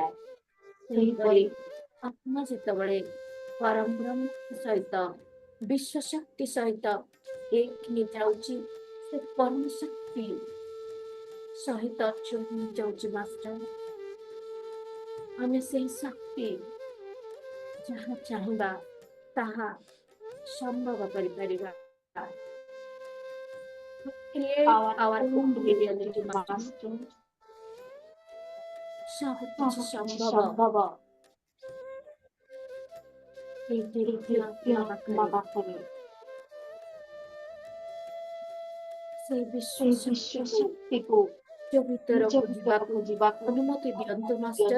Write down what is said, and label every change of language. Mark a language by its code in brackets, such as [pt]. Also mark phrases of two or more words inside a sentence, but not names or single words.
[or] ସେହିପରି ଆତ୍ମା ଯେତେବେଳେ ପରମ ବ୍ରହ୍ମ ସହିତ ବିଶ୍ୱ ଶକ୍ତି ସହିତ ଏକ ହେଇଯାଉଛି, ସେ ପରମ ଶକ୍ତି ସହିତ ଯୋଡ଼ି ହେଇଯାଉଛି ମାଷ୍ଟର। ଆମେ ସେହି ଶକ୍ତି ଯାହା ଚାହିଁବା ତାହା ସମ୍ଭବ କରିପାରିବା। [en] Create our own reality master। [or] ସବୁ କିଛି ସମ୍ଭବ এই ଦିବ୍ୟ ଆତ୍ମା ପାଖରେ। সেই ବିଶ୍ୱ ଶକ୍ତିକୁ ନିଜ ଭିତରକୁ ଯିବାକୁ ଅନୁମତି ଦିଅନ୍ତୁ ମାଷ୍ଟର।